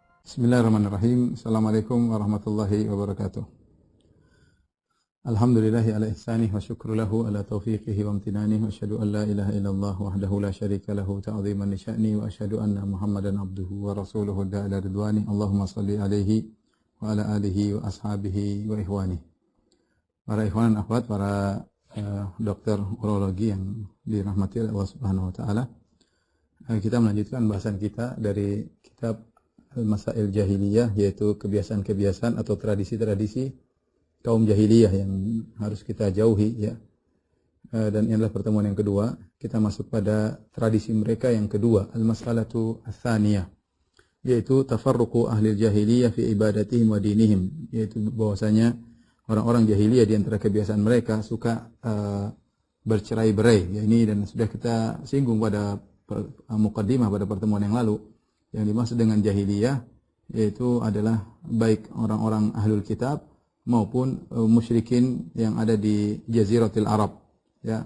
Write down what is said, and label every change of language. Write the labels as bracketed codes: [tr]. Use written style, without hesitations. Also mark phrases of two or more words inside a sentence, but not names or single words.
[ar] بسم الله الرحمن الرحيم. السلام عليكم ورحمة الله وبركاته. الحمد لله على إحسانه والشكر له على توفيقه وامتنانه وأشهد أن لا إله إلا الله وحده لا شريك له تعظيما لشأنه وأشهد أن محمدا عبده ورسوله الداعي إلى رضوانه. اللهم صل عليه وعلى آله وأصحابه وإخوانه. [id] Para ikhwan dan akhwat, para dokter urologi yang dirahmati oleh Allah [ar] سبحانه وتعالى. [id] Kita melanjutkan bahasan kita dari kitab Al-Masail Jahiliyah, yaitu kebiasaan-kebiasaan atau tradisi-tradisi kaum jahiliyah yang harus kita jauhi, ya. Dan ini adalah pertemuan yang kedua. Kita masuk pada tradisi mereka yang kedua, [ar] المسألة الثانية, [id] yaitu [ar] تفرق أهل الجاهلية في عبادتهم ودينهم, [id] yaitu bahwasanya orang-orang jahiliyah di antara kebiasaan mereka suka bercerai-berai. Ya, ini dan sudah kita singgung pada muqaddimah pada pertemuan yang lalu. Yang dimaksud dengan jahiliyah yaitu adalah baik orang-orang [ar] أهل الكتاب [id] maupun musyrikin yang ada di Jaziratul Arab, ya.